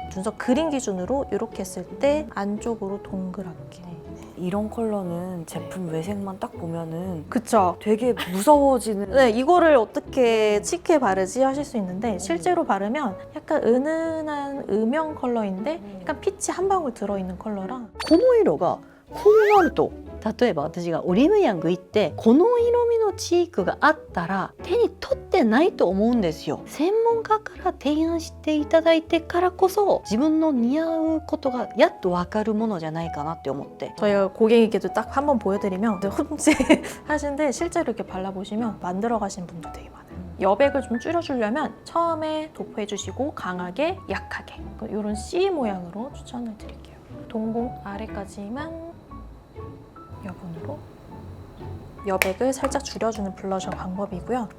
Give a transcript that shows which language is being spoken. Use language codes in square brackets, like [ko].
[ko] 눈썹 그린 기준으로 이렇게 했을 때 안쪽으로 동그랗게. 이런 컬러는 제품 외색만 딱 보면은 그쵸? 되게 무서워지는. 네, 이거를 어떻게 칙해 바르지 하실 수 있는데 실제로 바르면 약간 은은한 음영 컬러인데 약간 피치 한 방울 들어있는 컬러라 [ja] この色がこうなると例えば私がオリーブヤング行ってこの色味のチークがあったら手に取ってないと思うんですよ。専門家から提案していただいてからこそ自分の似合うことがやっと分かるものじゃないかなって思って [ko] 저희가 고객에게도 딱 한번 보여드리면 흠칫 하신데 실제로 이렇게 발라보시면 만들어 가신 분도 되게 많아요. 여백을 좀 줄여주려면 처음에 도포해주시고 강하게 약하게 이런 C 모양으로 추천을 드릴게요. 동공 아래까지만 여분으로 여백을 살짝 줄여주는 블러셔 방법이고요.